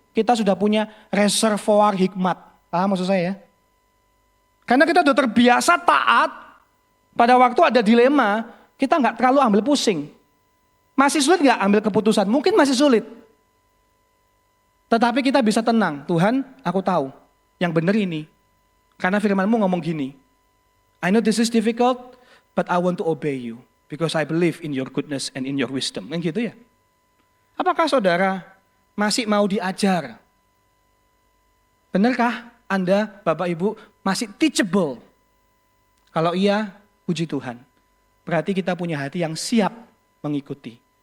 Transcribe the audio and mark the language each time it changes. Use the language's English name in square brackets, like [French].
[Indonesian] Kita sudah punya reservoir hikmat. Paham maksud saya ya? Karena kita sudah terbiasa taat, pada waktu ada dilema, kita nggak terlalu ambil pusing. Masih sulit nggak ambil keputusan? Mungkin masih sulit. Tetapi kita bisa tenang, Tuhan aku tahu yang benar ini. Karena firman-Mu ngomong gini, [English] I know this is difficult, but I want to obey you. Because I believe in your goodness and in your wisdom. [Indonesian] Kan gitu ya. Apakah saudara masih mau diajar? Benarkah Anda, Bapak Ibu, masih teachable? Kalau iya, puji Tuhan. Berarti kita punya hati yang siap mengikuti.